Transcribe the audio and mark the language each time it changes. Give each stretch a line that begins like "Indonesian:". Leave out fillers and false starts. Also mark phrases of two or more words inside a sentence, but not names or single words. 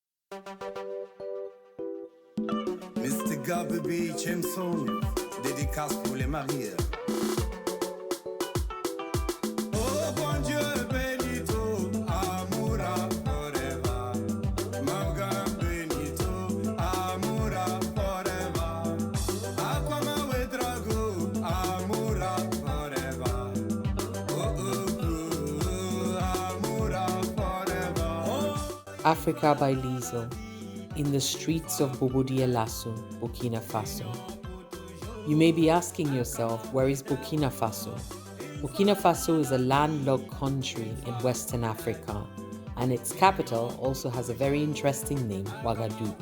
French: Mr. Gabiby, Chemson, dédicace pour les mariés. Oh bon Dieu, Benito,
English: Amoura forever. Mauga Benito, Amoura forever. Aquama Wedrago, Amoura forever. Oh, oh, oh, Amoura forever. Oh. Africa by Liesl. In the streets of Bobo Dioulasso, Burkina Faso. You may be asking yourself, where is Burkina Faso? Burkina Faso is a landlocked country in Western Africa, and its capital also has a very interesting name, Ouagadougou.